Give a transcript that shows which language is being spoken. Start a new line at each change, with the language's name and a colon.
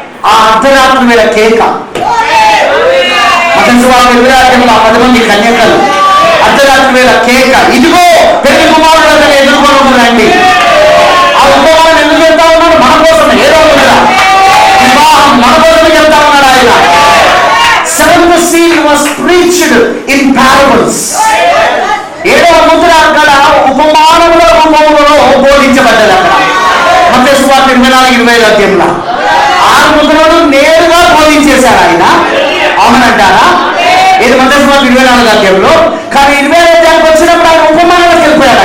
Telugu: ఆ అర్ధరాత్రి వేళ కేక, మతస్వామి 10 మంది కన్యకలు అర్ధరాత్రి వేళ కేక, ఇదిగో పెళ్లి కుమారుడు అతను ఎదుర్కొని రండి. ఆ ఉపమానం ఎందుకు చెప్తా ఉన్నాడు? మన కోసమే. ఏదో కదా వివాహం మన కోసమే చెప్తా ఉన్నాడు ఆయన.
English: Seventh seal was preached in parables.
Telugu: 7వ ముద్ర అక్కడ ఉపమానముల రూపంలో బోధించబడ్డది. అక్కడ మత్తయి 24:25 అధ్యాయంలో 6 ముద్రలు నేరుగా బోధించేశారు ఆయన. అవునంటారా? ఇది మత్తయి 24 అధ్యాయంలో. కానీ 25 అధ్యాయానికి వచ్చినప్పుడు ఆయన ఉపమానంలోకి వెళ్ళిపోయాడు.